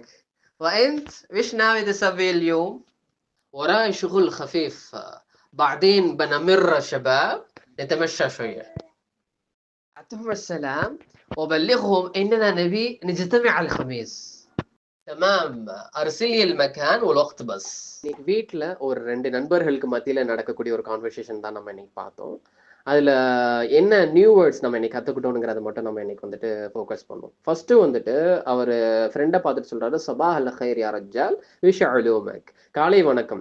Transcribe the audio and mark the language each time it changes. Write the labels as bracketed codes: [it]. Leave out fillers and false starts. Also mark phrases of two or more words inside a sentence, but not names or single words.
[ar] وانت ايش ناوي تسوي اليوم؟ وراي شغل خفيف، بعدين بنمر شباب نتمشى شوية. أعطيهم السلام وبلغهم إننا نبي نجتمع الخميس. تمام، أرسل لي المكان والوقت بس. [ta] இன்னைக்கு வீட்டில் ஒரு 2 நண்பர்களுக்கு மத்தியில் நடக்கக்கூடிய ஒரு கான்வர்சேஷன் தான் நம்ம இன்னைக்கு பார்த்தோம். அதில் என்ன [en] new words [ta] நம்ம இன்னைக்கு கற்றுக்கிட்டோங்கிறத மட்டும் நம்ம இன்னைக்கு வந்துட்டு ஃபோக்கஸ் பண்ணுவோம். ஃபர்ஸ்ட்டு வந்துட்டு அவர் ஃப்ரெண்டை பார்த்துட்டு சொல்கிறாரு, [ar] صباح الخير يا رجال وش علومك. [ta] காலை வணக்கம்.